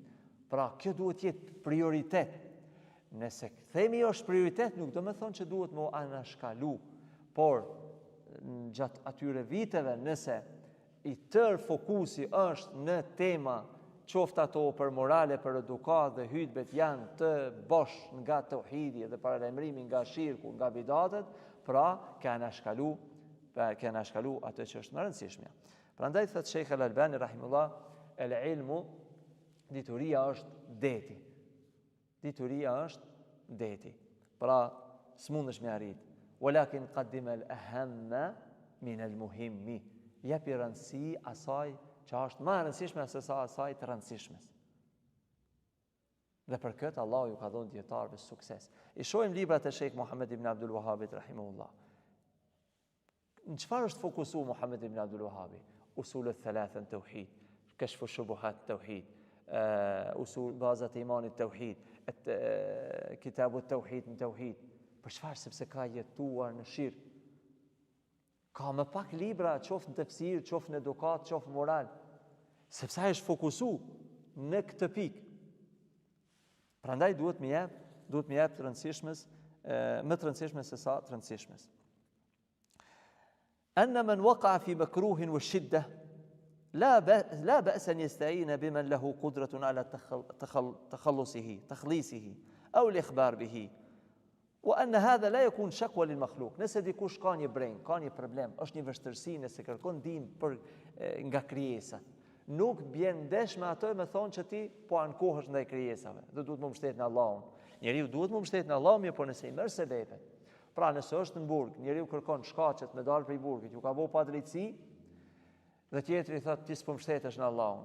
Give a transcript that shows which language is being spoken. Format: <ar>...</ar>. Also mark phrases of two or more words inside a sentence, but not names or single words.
<sq>Pra, kjo duhet jetë prioritet. Nëse themi është prioritet, nuk do me thonë që duhet më anashkalu, por gjatë atyre viteve, nëse i tërë fokusi është në tema qoftë ato për morale, për edukat dhe hutbet janë të bosh nga tauhidi dhe paralajmërimi nga shirku, nga bidatet, pra ka anashkalu atë që është më rëndësishme. Prandaj thot Sheikh Al-Albani rahimullah,</sq> <ar>el ilmu,</ar> <sq>dituria është deti. Dituria është deti. Pra, s'mundesh me arrit.</sq> <ar>ولكن قدم الأهم من المهم.</ar> <sq>Jepi rëndësi asaj që është më rëndësishme se sa asaj të rëndësishmes. Dhe për këtë Allah ju ka dhënë dietarëve sukses. I shohim librat e Sheikh Muhammed ibn Abdul Wahhabit rahimahullah. Në çfarë është fokusuar Muhammed ibn Abdul Wahhabi? Usul al-thalatha tauhid, kashf shubuhat tauhid, usul bazat e imanit tauhid, kitabu tauhid në tauhid. Për çfarë? Sepse ka jetuar në shirk. Ka më pak libra, qoftë në tefsir, qoftë në edukat, qoftë moral, sepse ai është fokusu në këtë pikë. Prandaj duhet më jep të rëndësishmes, më të rëndësishme se sa të rëndësishmes.</sq> <ar>أن من وقع في مكروه وشدة لا بأس أن يستعين بمن له قدرة على تخليصه أو الإخبار به. وأن هذا لا يكون شكوى للمخلوق.</ar> <sq>Nëse dikush ka një breng, ka një problem, është një vështirësi, nëse kërkon ndihmë nga krijesat, nuk bjen ndesh me ato me thonë që ti po ankohesh ndaj krijesave, dhe duhet më mbështet në Allahun. Njeriu duhet më mbështet në Allahun, por nëse i merr sebepet. Pra, nëse është në burg, njeriu kërkon shkaqet me dalë prej burgut, ju ka bëu padrejtësi, dhe tjetri thotë ti s'po mbështetesh në Allahun.</sq>